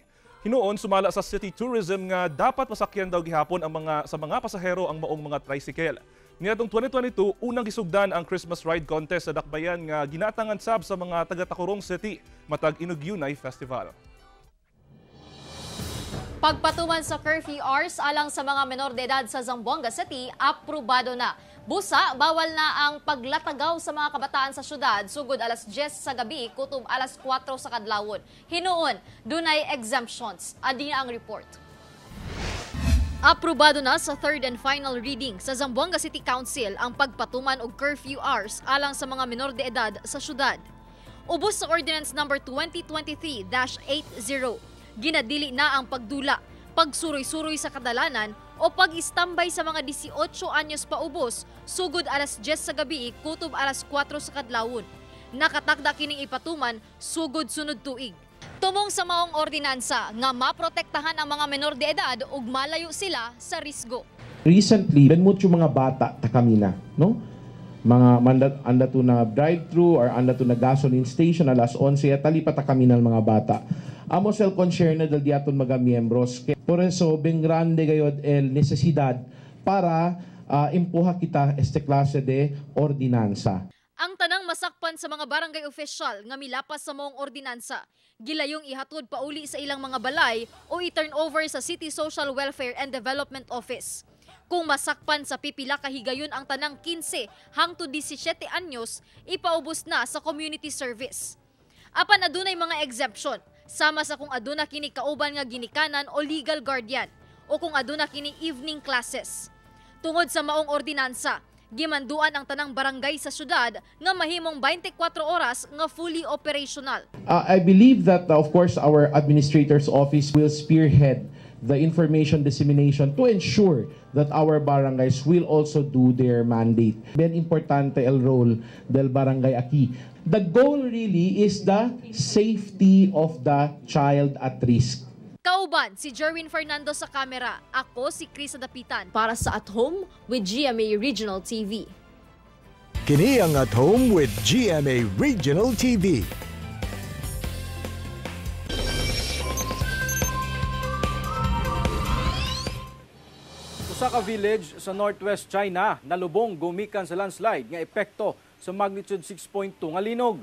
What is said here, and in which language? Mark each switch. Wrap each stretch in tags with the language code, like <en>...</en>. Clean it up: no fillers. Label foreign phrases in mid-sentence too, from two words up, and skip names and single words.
<ceb>Hinuon sumala sa</ceb> <en>city tourism</en> <ceb>nga dapat masakyan daw gihapon ang mga pasahero ang maong mga tricycle. Niadtong 2022, unang gisugdan ang Christmas Ride Contest sa Dakbayan nga ginatangan sab sa mga taga-Tacurong City matag Inugyunay Festival. Pagpatuman sa</ceb> <en>curfew hours</en> <ceb>alang sa mga menor de edad sa Zamboanga City, aprobado na. Busa, bawal na ang paglatagaw sa mga kabataan sa syudad sugod alas 10 sa gabi kutob alas 4 sa kadlawon. Hinuon, dunay exemptions. Adi na ang report. Aprobado na sa</ceb> <en>third and final reading</en> <ceb>sa Zamboanga City Council ang pagpatuman og</ceb> <en>curfew hours</en> <ceb>alang sa mga menor de edad sa syudad. Ubos sa Ordinance number 2023-80, ginadili na ang pagdula, pagsuroy-suroy sa kadalanan o pag-istambay sa mga 18 anyos pa ubos sugod alas 10 sa gabi kutob alas 4 sa kadlawon. Nakatakda kining ipatuman sugod sunod tuig. Tumong sa maong ordinansa nga maprotektahan ang mga menor de edad ug malayo sila sa risgo.</ceb> <cbk>Recently, benmut yung mga bata ta kami na, no? Mga anda to na drive-thru or anda to na</cbk> <en>gasoline station</en> <cbk>alas 11 talipat ta kami ng mga bata. Amo sel concern na dal diaton mga miyembros. Por eso ben grande gayod el necesidad para impuha kita este klase de ordinansa.</cbk> <ceb>Ang tanang masakpan sa mga barangay official nga milapas sa maong ordinansa, gilayong ihatod pauli sa ilang mga balay o i-turn over sa City Social Welfare and Development Office. Kung masakpan sa pipila ka higayon ang tanang 15 hangtod 17 anyos, ipaubos na sa</ceb> <en>community service.</en> <ceb>Apan adunay mga exemption, sama sa kung aduna kini kauban nga ginikanan o</ceb> <en>legal guardian</en> <ceb>o kung aduna kini</ceb> <en>evening classes.</en> <ceb>Tungod sa maong ordinansa, gimanduan ang tanang barangay sa syudad nga mahimong 24 oras nga</ceb> <en>fully operational. I believe that of course our administrator's office will spearhead the information dissemination to ensure that our barangays will also do their mandate.</en> <cbk>Bien importante el role del barangay aquí.</cbk> <en>The goal really is the safety of the child at risk.</en> <ceb>Kauban si Jerwin Fernando sa kamera. Ako si Chris Dapitan para sa At Home with GMA Regional TV. Kini ang At Home with GMA Regional TV. Usa ka village sa Northwest China nalubong gumikan sa landslide nga epekto sa magnitude 6.2 nga linog.</ceb>